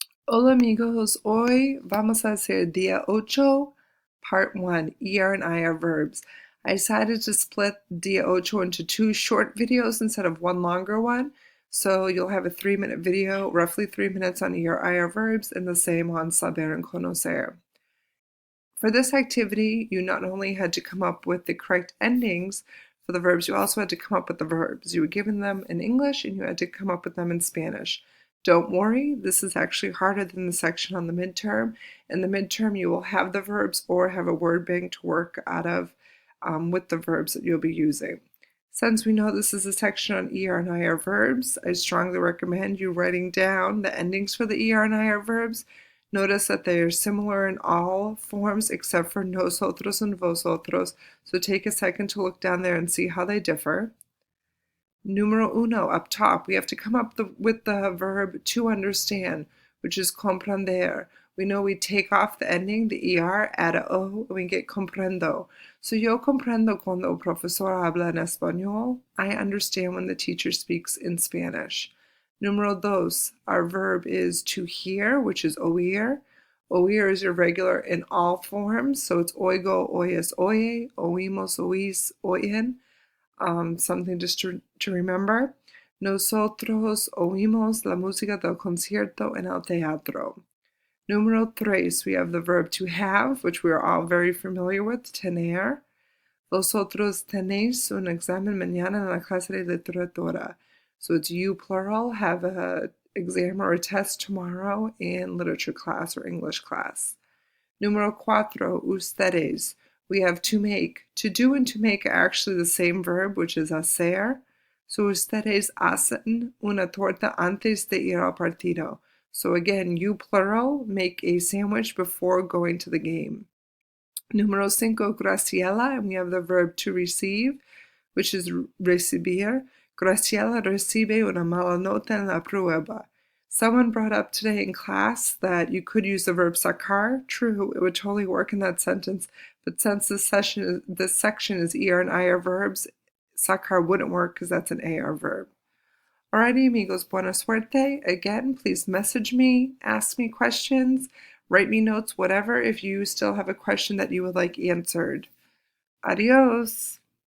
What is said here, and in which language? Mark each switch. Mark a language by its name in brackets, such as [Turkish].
[Spanish] Hola amigos, hoy vamos a hacer día 8, [English] part 1, ER and IR verbs. I decided to split día 8 into two short videos instead of one longer one, so you'll have a 3-minute video, roughly 3 minutes on ER IR verbs, and the same on saber and conocer. For this activity, you not only had to come up with the correct endings for the verbs, you also had to come up with the verbs. You were given them in English and you had to come up with them in Spanish. Don't worry, this is actually harder than the section on the midterm. In the midterm, you will have the verbs or have a word bank to work out of with the verbs that you'll be using. Since we know this is a section on ER and IR verbs, I strongly recommend you writing down the endings for the ER and IR verbs. Notice that they are similar in all forms except for nosotros and vosotros, so take a second to look down there and see how they differ. [Spanish] Numero uno, [English] up top, we have to come up with the verb to understand, which is comprender. We know we take off the ending, the ER, add a O, and we get comprendo. [Spanish] So yo comprendo cuando el profesor habla en español. [English] I understand when the teacher speaks in Spanish. [Spanish] Numero dos, [English] our verb is to hear, which is oír. Oír is irregular in all forms, so it's oigo, oyes, oye, oímos, oís, oyen. Something just to remember. [Spanish] Nosotros oímos la música del concierto en el teatro. Número tres, [English] we have the verb to have, which we are all very familiar with, tener. [Spanish] Vosotros tenéis un examen mañana en la clase de literatura. [English] So it's you plural, have an exam or a test tomorrow in literature class or English class. [Spanish] Número cuatro, [English] ustedes. We have to make. To do and to make are actually the same verb, which is hacer. [Spanish] So ustedes hacen una torta antes de ir al partido. [English] So again, you plural, make a sandwich before going to the game. [Spanish] Número cinco, [English] Graciela, and we have the verb to receive, which is recibir. [Spanish] Graciela recibe una mala nota en la prueba. [English] Someone brought up today in class that you could use the verb sacar. True, it would totally work in that sentence, but since this section is ER and IR verbs, sacar wouldn't work because that's an AR verb. Alrighty, [Spanish] amigos, buena suerte. [English] Again, please message me, ask me questions, write me notes, whatever, if you still have a question that you would like answered. Adios!